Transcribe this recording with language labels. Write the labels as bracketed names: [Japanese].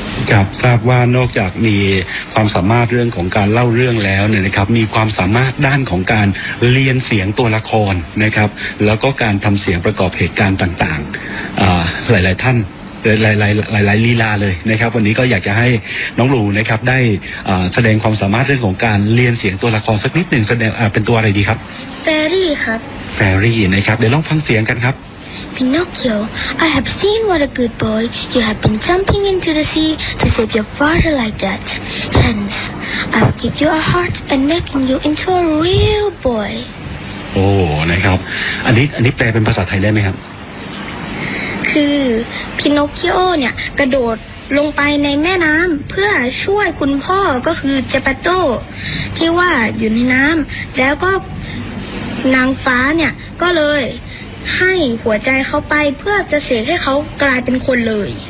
[Thai] ครับทราบว่านอกจากมีความสามารถเรื่องของการเล่าเรื่องแล้วเนี่ยนะครับมีความสามารถด้านของการเรียนเสียงตัวละครนะครับแล้วก็การทำเสียงประกอบเหตุการณ์ต่างๆหลายๆท่านหลายลีลาเลยนะครับวันนี้ก็อยากจะให้น้องลูนะครับได้แสดงความสามารถเรื่องของการเรียนเสียงตัวละครสักนิดหนึ่งแสดงเป็นตัวอะไรดีครับ แฟรี่ครับ แฟรี่นะครับเดี๋ยวลองฟังเสียงกันครับ [English] Pinocchio, I have seen what a good boy you have been jumping into the sea to save your father like that. Hence, I will give you a heart and making you into a real boy. [Thai] Oh, นะครับอันนี้แปลเป็นภาษาไทยได้ไหมครับ คือ Pinocchio เนี่ยกระโดดลงไปในแม่น้ำเพื่อช่วยคุณพ่อก็คือเจปาโต้ที่ว่าอยู่ในน้ำแล้วก็นางฟ้าเนี่ยก็เลยให้หัวใจเขาไปเพื่อจะเสกให้เขากลายเป็นคนเลย